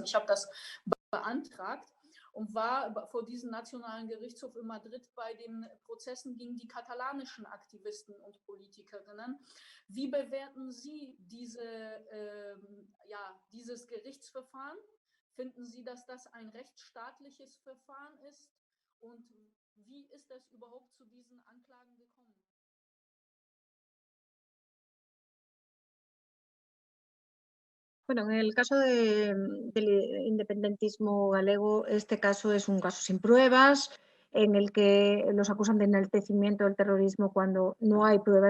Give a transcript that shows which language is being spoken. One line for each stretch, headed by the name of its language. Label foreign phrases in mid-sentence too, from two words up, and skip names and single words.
German: Ich habe das beantragt und war vor diesem Nationalen Gerichtshof in Madrid bei den Prozessen gegen die katalanischen Aktivisten und Politikerinnen. Wie bewerten Sie dieses Gerichtsverfahren? Finden Sie, dass das ein rechtsstaatliches Verfahren ist? Und wie ist es überhaupt zu diesen Anklagen gekommen?
Spanish: Bueno, en el caso del independentismo galego, este caso es un caso sin pruebas, en el que los acusan de enaltecimiento del terrorismo cuando no hay pruebas